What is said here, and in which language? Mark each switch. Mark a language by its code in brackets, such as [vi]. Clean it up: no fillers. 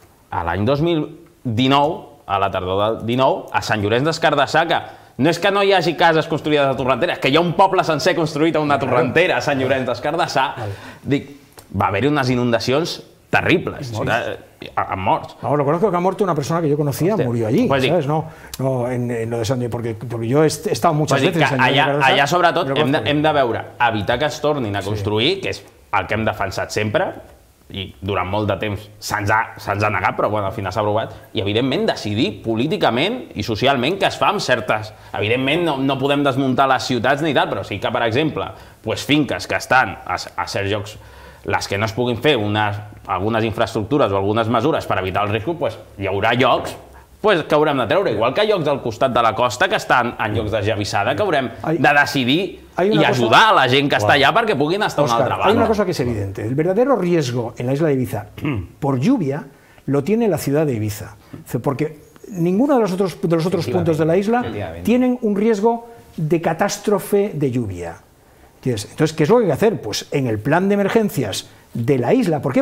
[ca] A l'any 2019, a la tardor del 19, a Sant Llorenç des Cardassar, que no és que no hi hagi cases construïdes a Torrentera, és que hi ha un poble sencer construït a una torrentera, a Sant Llorenç des Cardassar. Va haver-hi unas inundacions terribles, amb morts. [es] Lo conozco que ha muerto una persona que yo conocía, murió allí, ¿sabes? No en lo de Sant Llorenç, porque yo he estado muchas veces en Sant Llorenç. [ca] Allà, sobretot, hem de veure, evitar que es tornin a construir, que és el que hem defensat sempre, i durant molt de temps se'ns ha negat, però al final s'ha aprovat, i evidentment decidir políticament i socialment que es fa amb certes... Evidentment no podem desmuntar les ciutats ni tal, però sí que, per exemple, finques que estan a certs llocs, les que no es puguin fer algunes infraestructures o algunes mesures per evitar el risc, hi haurà llocs que haurem de treure, igual que hi ha llocs al costat de la costa que estan en llocs d'esllavissada que haurem de decidir [es] y ayudar a la gent que está allá para que puedan estar una otra banda. Hay una cosa que es evidente. El verdadero riesgo en la isla de Ibiza por lluvia lo tiene la ciudad de Ibiza. Porque ninguno de los otros puntos de la isla tienen un riesgo de catástrofe de lluvia. Entonces, ¿qué es lo que hay que hacer? Pues en el plan de emergencias de la isla. ¿Por qué?